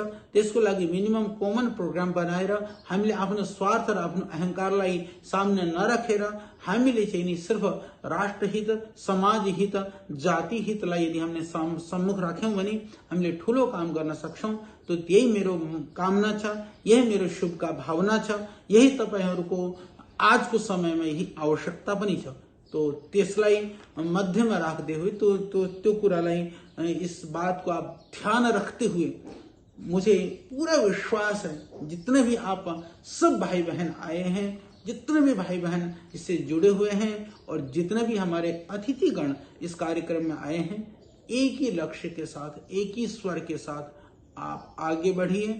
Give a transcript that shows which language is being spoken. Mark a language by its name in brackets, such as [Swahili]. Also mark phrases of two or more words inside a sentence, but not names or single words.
[Nepali] त्यसको लागि [English] minimum common program [Nepali] बनाएर हामीले आफ्नो स्वार्थ र आफ्नो अहंकारलाई सामने नराखेर हामीले चाहिँ नि सिर्फ राष्ट्रहित, समाज हित, जाति हितलाई यदि हामीले सम्मुख राख्यौं भने हामीले ठूलो काम गर्न सक्छौं। तो यही मेरो कामना छ, यही मेरो शुभका भावना छ, यही तपाईहरुको आजको समयमा यही आवश्यकता पनि छ। [Hindi] तो [Nepali] त्यसलाई मध्यमा राख्दै [Hindi] हुए [Nepali] त्यो कुरालाई [Hindi] इस बात को आप ध्यान रखते हुए मुझे पूरा विश्वास है जितने भी आप सब भाई बहन आए हैं, जितने भी भाई बहन इससे जुड़े हुए हैं और जितने भी हमारे अतिथिगण इस कार्यक्रम में आए हैं, एक ही लक्ष्य के साथ, एक ही स्वर के साथ आप आगे बढ़िए।